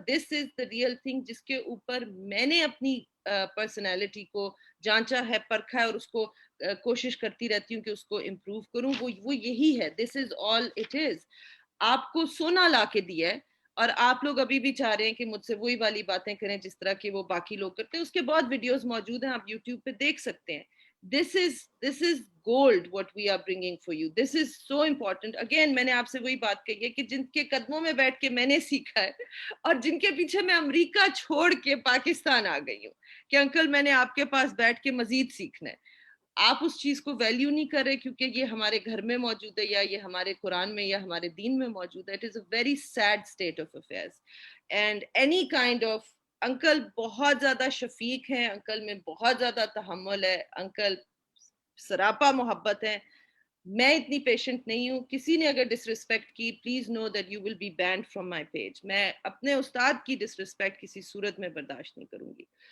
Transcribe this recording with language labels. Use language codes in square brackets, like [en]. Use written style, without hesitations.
[en] this is the real thing [ur] جس کے اوپر میں نے اپنی پرسنالٹی کو جانچا ہے، پرکھا ہے، اور اس کو کوشش کرتی رہتی ہوں کہ اس کو امپروو کروں. وہ یہی ہے. [en] This is all it is. [ur] آپ کو سونا لا کے دیا ہے، اور آپ لوگ ابھی بھی چاہ رہے ہیں کہ مجھ سے وہی والی باتیں کریں جس طرح کی وہ باقی لوگ کرتے ہیں. اس کے بہت ویڈیوز موجود ہیں، آپ یوٹیوب پہ دیکھ سکتے ہیں. [en] This is gold what we are bringing for you. This is so important. [ur] Again, میں نے آپ سے وہی بات کہی ہے کہ جن کے قدموں میں بیٹھ کے میں نے سیکھا ہے، اور جن کے پیچھے میں امریکہ چھوڑ کے پاکستان آ گئی ہوں کہ انکل میں نے آپ کے پاس بیٹھ کے مزید سیکھنا ہے. آپ اس چیز کو ویلیو نہیں کر رہے کیونکہ یہ ہمارے گھر میں موجود ہے، یا یہ ہمارے قرآن میں یا ہمارے دین میں موجود ہے. [en] It is a very sad state of affairs. And any kind of [ur] uncle بہت زیادہ شفیق ہیں، انکل میں بہت زیادہ تحمل ہے، انکل سراپا محبت ہے. میں اتنی پیشنٹ نہیں ہوں. کسی نے اگر ڈس رسپیکٹ کی، [en] Please know that you will be banned from my page. [ur] میں اپنے استاد کی ڈس رسپیکٹ کسی صورت میں برداشت نہیں کروں گی.